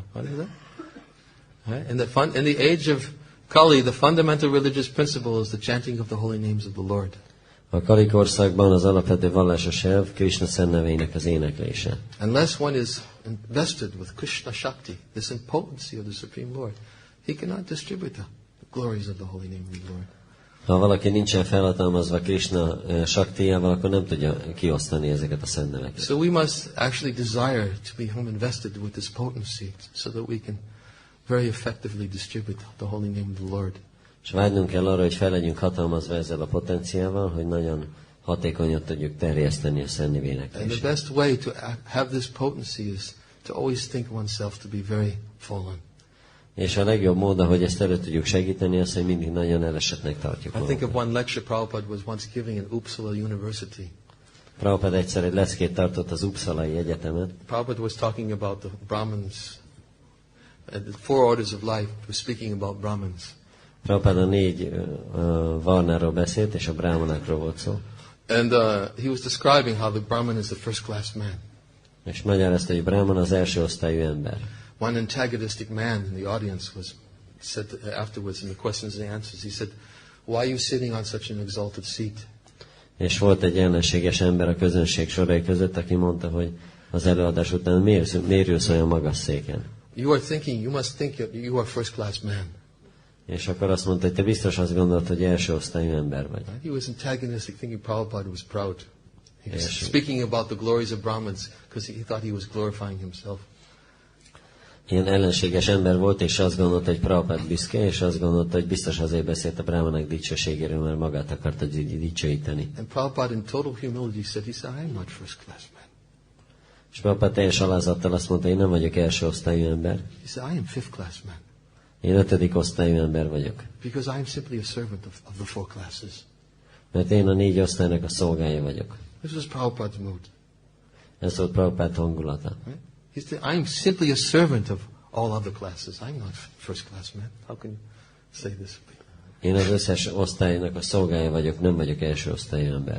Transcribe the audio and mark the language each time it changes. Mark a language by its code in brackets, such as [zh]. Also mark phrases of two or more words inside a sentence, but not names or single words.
[en] What is that? Right? In the age of Kali, the fundamental religious principle is the chanting of the holy names of the Lord. [hu] A Kali korszakban az alapvető vallásos elv Krishna szent neveinek az éneklése. [en] Unless one is invested with Krishna Shakti, this impotency of the Supreme Lord, he cannot distribute the glories of the holy name of the Lord. [hu] Ha valaki nincsen felhatalmazva Krishna Shaktiával, akkor nem tudja kiosztani ezeket a szent neveket. [en] So we must actually desire to become invested with this potency so that we can very effectively distribute the holy name of the Lord. [hu] És vágynunk kell arra, hogy fel legyünk hatalmazva ezzel a potenciával, hogy nagyon hatékonyan tudjuk terjeszteni a szent [en] And the [hu] éneklését. [en] best way to have this potency is to always think oneself to be very fallen. [hu] És a legjobb mód, hogy ezt elő tudjuk segíteni, az, hogy mindig nagyon elesetnek tartjuk [en] I think of [hu] magunkat. [en] one lecture Prabhupada was once giving in Uppsala University. [hu] Prabhupada egyszer egy leckét tartott az Uppsalai Egyetemen, [en] Prabhupada was talking about the Brahmins, and the four orders of life. He was speaking about Brahmins. [hu] Prabhupada 4 varnáról beszélt, és a brámanákról volt szó. [en] And he was describing how the Brahmin is the first class man. [hu] És magyarázta, hogy Brahman az első osztályú ember. [en] One antagonistic man in the audience said afterwards in the questions and answers, he said, "Why are you sitting on such an exalted seat?" [hu] És volt egy ellenséges ember a közönség sorai között, aki mondta, hogy az előadás után miért ülsz olyan magas széken? [en] You must think you are first class man. [hu] És akkor azt mondta, hogy te biztos azt gondolod, hogy első osztályú ember vagy. [en] Right? He was antagonistic, thinking Prabhupada was proud. He was Yes. speaking about the glories of Brahmins because he thought he was glorifying himself. [hu] Ilyen ellenséges ember volt, és azt gondolta, hogy Prabhupada büszke, és azt gondolta, hogy biztos azért beszélt a brámanák dicsőségéről, mert magát akarta dicsőíteni. [en] And Prabhupada in total humility said, I'm not first class man. [hu] És Prabhupada teljes alázattal azt mondta, én nem vagyok első osztályú ember, [en] He said, I am fifth class man. [hu] én 5. osztályú ember vagyok. [en] Because I am simply a servant of the four classes. [hu] Mert én a 4 osztálynak a szolgája vagyok. [en] This was Prabhupada's mood. [hu] Ez volt Prabhupada hangulata. [en] Right? He said, I'm simply a servant of all other classes. I'm not first class man. How can you say this? [hu] Én az összes osztálynak a szolgája vagyok, nem vagyok első osztályú ember.